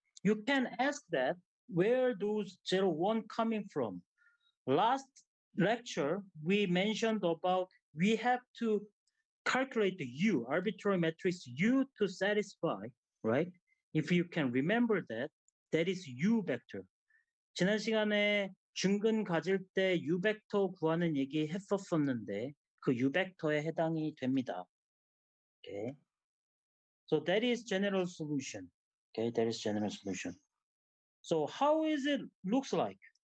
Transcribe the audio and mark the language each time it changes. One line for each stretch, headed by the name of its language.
English: You can ask that where those 0, 1 coming from. Last lecture, we mentioned about we have to calculate the U, arbitrary matrix U to satisfy, right? If you can remember that, that is U vector.
Korean: 지난 시간에 중근 가질 때 U 벡터 구하는 얘기 했었었는데 그 U 벡터에 해당이 됩니다.
English: Okay. So that is general solution. Okay, that is general solution. So how is it looks like?